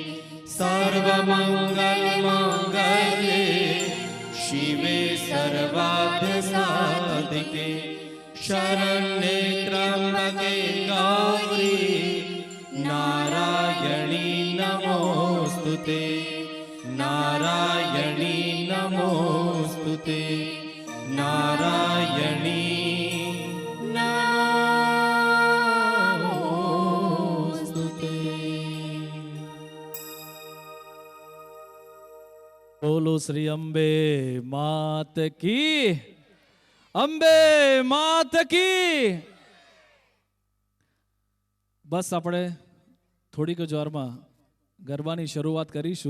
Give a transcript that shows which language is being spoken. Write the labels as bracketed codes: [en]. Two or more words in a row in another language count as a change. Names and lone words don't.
[sa] सर्वमङ्गलमाङ्गल्ये शिवे सर्वार्थसाधिके, शरण्ये त्र्यम्बके गौरी नारायणी नमोऽस्तुते. नारायणी नमोऽस्तुते. नारायणी नमोऽस्तुते. [gu] બોલો [hi] श्री अंबे मात की, अंबे मात की. [gu] બસ આપણે થોડીક જ વારમાં ગરબાની શરૂઆત કરીશું.